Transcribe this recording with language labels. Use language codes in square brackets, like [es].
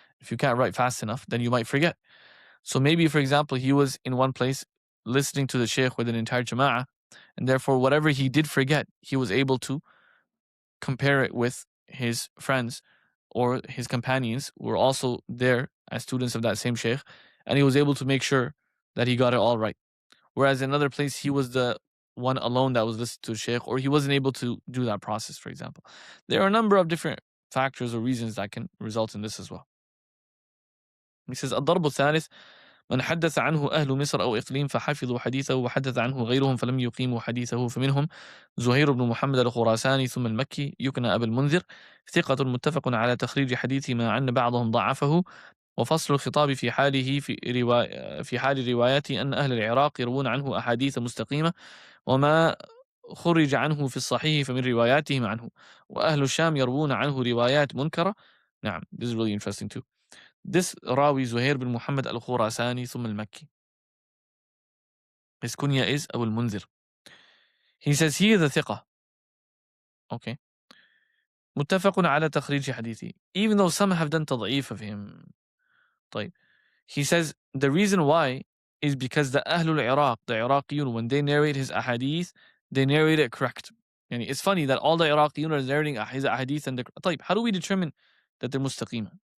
[en] If you can't write fast enough, then you might forget. So maybe, for example, he was in one place listening to the sheikh with an entire jama'ah, and therefore whatever he did forget, he was able to compare it with his friends or his companions who were also there as students of that same sheikh, and he was able to make sure that he got it all right. Whereas in another place, he was the one alone that was listening to the sheikh, or he wasn't able to do that process, for example. There are a number of different factors or reasons that can result in this as well. He says, [ar] الضرب الثالث من حدث عنه أهل مصر أو إقليم فحفظوا حديثه وحدث عنه غيرهم فلم يقيموا حديثه فمنهم زهير بن محمد الخراساني ثم المكي يكنى أبا المنذر ثقة متفق على تخريج حديثه مع أن بعضهم ضعفه وفصل الخطاب في حاله في حال رواياته أن أهل العراق يروون عنه أحاديث مستقيمة وما خرج عنه في الصحيح فمن رواياتهم عنه وأهل الشام يروون عنه روايات منكرة. [en] نعم, this is really interesting too. This راوي زهير بن محمد الخراساني ثم المكي, his kunya is Abu al-Munzir. He says he is a thiqah. Okay. [ar] متفق على تخريج حديثه, [en] even though some have done تضعيف of him. [ar] طيب. [en] He says the reason why is because the Ahlul Iraq, the Iraqiyun, when they narrate his ahadith, they narrate it correct. Yani it's funny that all the Iraqiyun are narrating his ahadith and the طيب, how do we determine that they're mustaqima?